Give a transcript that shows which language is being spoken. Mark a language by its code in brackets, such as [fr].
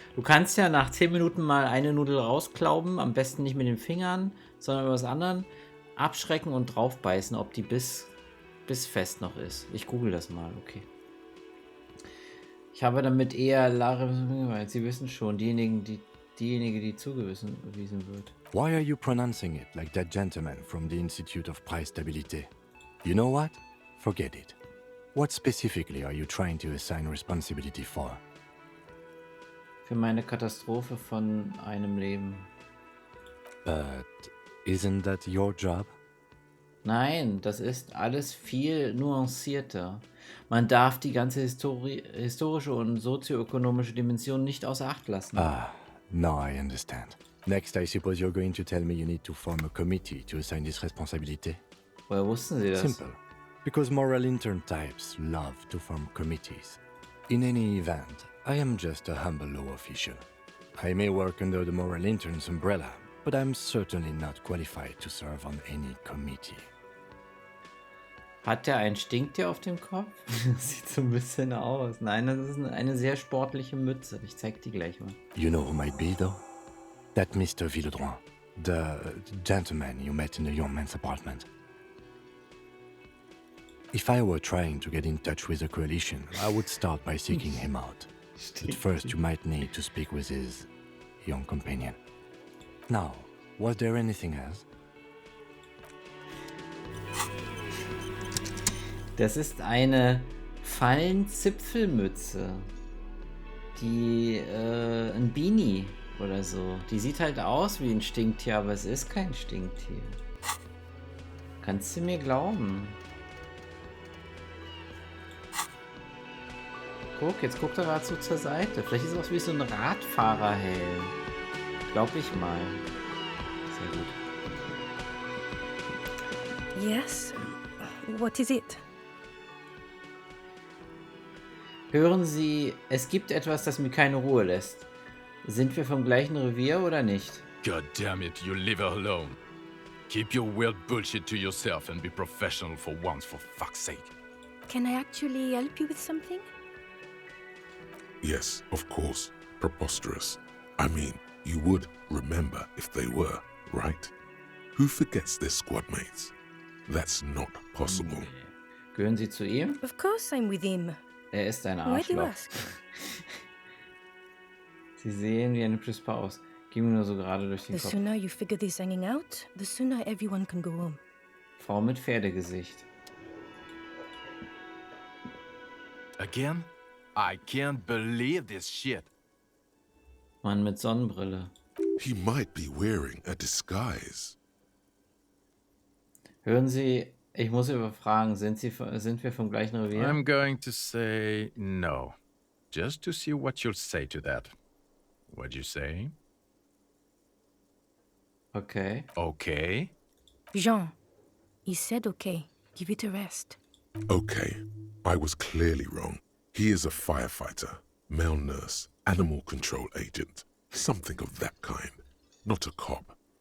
[de] Du kannst ja nach 10 Minuten mal eine Nudel rausklauben. Am besten nicht mit den Fingern, sondern mit was anderem. Abschrecken und draufbeißen, ob die bis fest noch ist. Ich google das mal, okay. Ich habe damit eher Sie wissen schon, diejenige, die zugewiesen wird. [en] Why are you pronouncing it like that gentleman from the Institute of Price Stability? You know what? Forget it. What specifically are you trying to assign responsibility for? [de] Für meine Katastrophe von einem Leben. [en] But isn't that your job? [de] Nein, das ist alles viel nuancierter. Man darf die ganze historische und sozioökonomische Dimension nicht außer Acht lassen. [en] Ah, now I understand. Next, I suppose you're going to tell me you need to form a committee to assign this responsibility? [de] Woher wussten Sie das? [en] Simple. Because moral intern types love to form committees. In any event, I am just a humble law official. I may work under the moral intern's umbrella, but I'm certainly not qualified to serve on any committee. [de] Hat der ein Stinktier auf dem Kopf? Das sieht so ein bisschen aus. Nein, das ist eine sehr sportliche Mütze. Ich zeig die gleich mal. [en] You know who might be, though? That Mr. Villedroit, the gentleman you met in the young man's apartment. If I were trying to get in touch with the coalition, I would start by seeking him out. But first, you might need to speak with his young companion. Now, was there anything else? [de] Das ist eine Fallenzipfelmütze. Die, ein Beanie oder so. Die sieht halt aus wie ein Stinktier, aber es ist kein Stinktier. Kannst du mir glauben? Guck, jetzt guckt er gerade so zur Seite. Vielleicht ist es auch wie so ein Radfahrerhelm. Glaub ich mal. Sehr gut. [en] Yes? What is it? [de] Hören Sie, es gibt etwas, das mir keine Ruhe lässt. Sind wir vom gleichen Revier oder nicht? [en] God damn it, you live alone. Keep your weird bullshit to yourself and be professional for once, for fuck's sake. Can I actually help you with something? Yes, of course. Preposterous. I mean, you would remember if they were, right? Who forgets their squad mates? That's not possible. [de] Gehören Sie zu ihm? [en] Of course I'm with him. [de] Er ist ein [en] Why do you [de] Arschloch. [en] ask? [de] Sie sehen wie ein hübsches Paar aus. Ging mir nur so gerade durch den [en] The [de] Kopf. [en] sooner you figure this hanging out, the sooner everyone can go home. [de] Frau mit Pferdegesicht. [en] Again? I can't believe this shit. [de] Mann mit Sonnenbrille. [en] He might be wearing a disguise. [de] Hören Sie, ich muss überfragen, sind wir vom gleichen Revier? [en] I'm going to say no. Just to see what you'll say to that. What'd you say? Okay. Okay. Jean, he said okay. Give it a rest. Okay, I was clearly wrong. He is a firefighter, male nurse, animal control agent, something of that kind. Not a cop.